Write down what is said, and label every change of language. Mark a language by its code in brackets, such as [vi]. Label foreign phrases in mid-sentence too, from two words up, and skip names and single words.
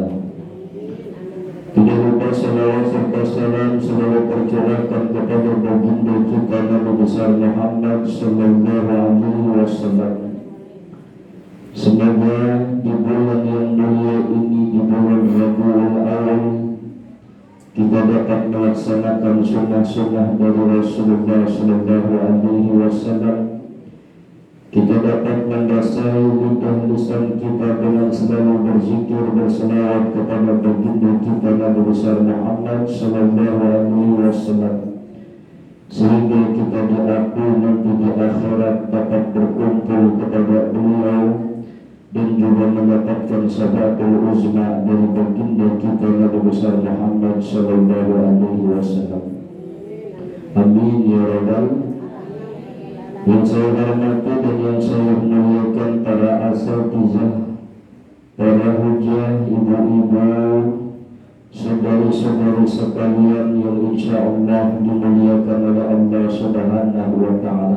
[id] Tidak lupa salawat serta salam selalu tercurahkan kepada baginda kita Nabi besar Muhammad [ar] صلى الله عليه وسلم. [id] Semoga di bulan yang mulia ini, di bulan Rabiul Awal, kita dapat melaksanakan sunnah-sunnah dari Rasulullah [ar] صلى الله عليه وسلم. [id] Kita dapat membasahi lidah lisan kita dengan selalu berzikir, berselawat kepada baginda kita Nabi besar Muhammad [ar] صلى الله عليه وسلم, [id] sehingga kita diakui nanti di akhirat dapat berkumpul kepada beliau dan juga mendapatkan [ar] شفاعة العظمى [id] dari baginda kita Nabi besar Muhammad [ar] صلى الله عليه وسلم. آمين يا رب. [id] Yang saya hormati dan yang saya muliakan para asatizah, para hujah, ibu-ibu, saudari-saudari sekalian yang [ar] إن شاء الله [id] dimuliakan oleh Allah [ar] سبحانه وتعالى.